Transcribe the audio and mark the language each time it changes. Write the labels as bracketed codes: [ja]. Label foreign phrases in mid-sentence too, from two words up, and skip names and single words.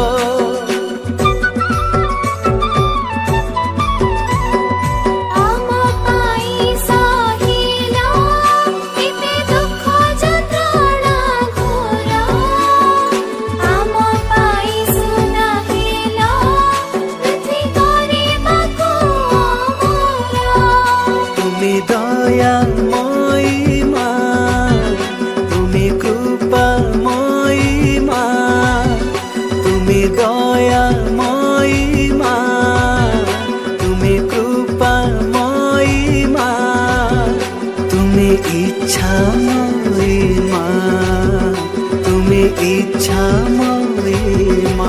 [or] ଆମ ପାଇଁ ସହିଲ କେତେ ଦୁଃଖ ଯନ୍ତ୍ରଣା ଘୋର ଆମ ପାଇଁ ସୁନା ହେଲ ପୃଥ୍ୱୀ କରିବାକୁ ଅମର [bn] তুমি দয়াময়ী মা তুমি কৃপাময়ী মা তুমি দয়াময়ী মা তুমি কৃপাময়ী মা তুমি ইচ্ছাময়ী মা তুমি ইচ্ছাময়ী মা